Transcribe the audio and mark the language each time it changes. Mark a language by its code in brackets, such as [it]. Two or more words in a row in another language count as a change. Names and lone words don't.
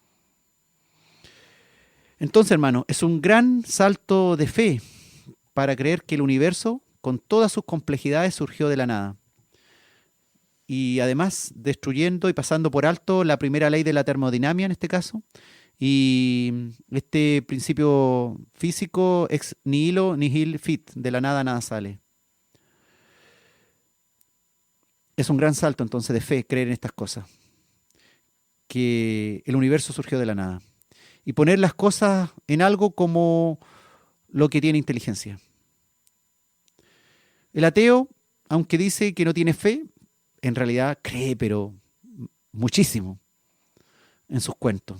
[es] Entonces, hermano, es un gran salto de fe para creer que el universo, con todas sus complejidades, surgió de la nada. Y además destruyendo y pasando por alto la primera ley de la termodinámica en este caso, y este principio físico [la] ex nihilo nihil fit, [es] de la nada nada sale. Es un gran salto entonces de fe creer en estas cosas, que el universo surgió de la nada, y poner las cosas en algo como lo que tiene inteligencia. El ateo, aunque dice que no tiene fe, en realidad cree, pero muchísimo, en sus cuentos.